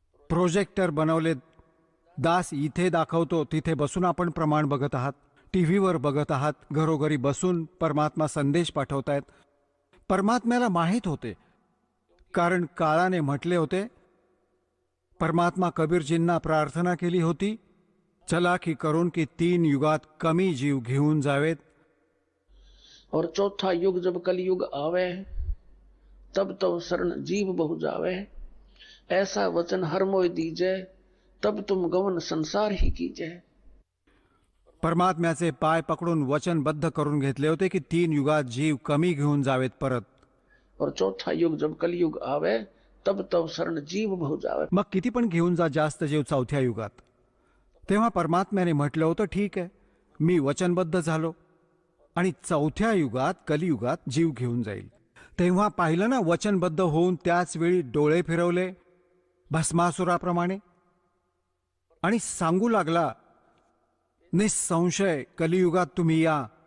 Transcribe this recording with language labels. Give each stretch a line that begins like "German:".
Marathi: Projector बनवले, दास इथे दाखवतो, तिथे बसून आपण प्रमाण बघत आहात, टीव्हीवर बघत आहात, घरोघरी बसून परमात्मा संदेश पाठवतायत. परमात्म्याला माहीत होते, कारण काळाने म्हटले होते. परमात्मा कबीरजींना प्रार्थना केली होती, चलाखी करून की 3 युगात कमी जीव घेऊन जावेत.
Hindi: और चौथा युग जब कलयुग आवे, तब तो शरण जीव बहु जावे. ऐसा वचन हर मोय दीजे, तब तुम गमन संसार ही कीजे.
Marathi: परमात्म्याचे पाय पकडून वचनबद्ध करून घेतले होते की 3 युगात जीव कमी घेऊन जावेत परत.
Hindi: और चौथा युग जब कलयुग आवे, तब तो शरण जीव बहु जावे.
Marathi: मग किती पण घेऊन जा जास्त जीव चौथ्या युगात. तेव्हा परमात्म्याने म्हटलं होतं, ठीक आहे, मी वचनबद्ध झालो आणि चौथ्या युगात, कलियुगात जीव घेऊन जाईल. तेव्हा पाहिलं ना, वचनबद्ध होऊन त्याच वेळी डोळे फिरवले भस्मासुराप्रमाणे आणि सांगू लागला, निसंशय कलियुगात तुम्ही या.